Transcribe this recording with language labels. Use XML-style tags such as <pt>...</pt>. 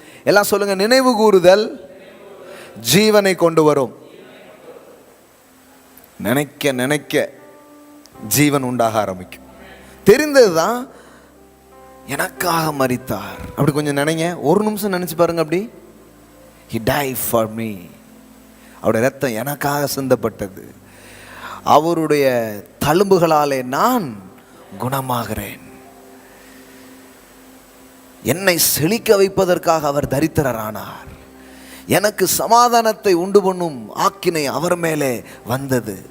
<ta>எல்லாம் சொல்லுங்கள், நினைவு கூறுதல் ஜீவனை கொண்டு வரும். நினைக்க நினைக்க ஜீவன் உண்டாக ஆரம்பிக்கும். தெரிந்தது தான், எனக்காக மரித்தார். அப்படி கொஞ்சம் நினைங்க, ஒரு நிமிஷம் நினச்சி பாருங்க. அப்படி</ta> <en>He died for me.</en> <ta>அவருடைய ரத்தம் எனக்காக சிந்தப்பட்டது. அவருடைய தழும்புகளாலே நான் குணமாகிறேன். என்னை செழிக்க வைப்பதற்காக அவர் தரித்திரரானார். எனக்கு சமாதானத்தை உண்டு பண்ணும் ஆக்கினை அவர் மேலே வந்தது.</ta>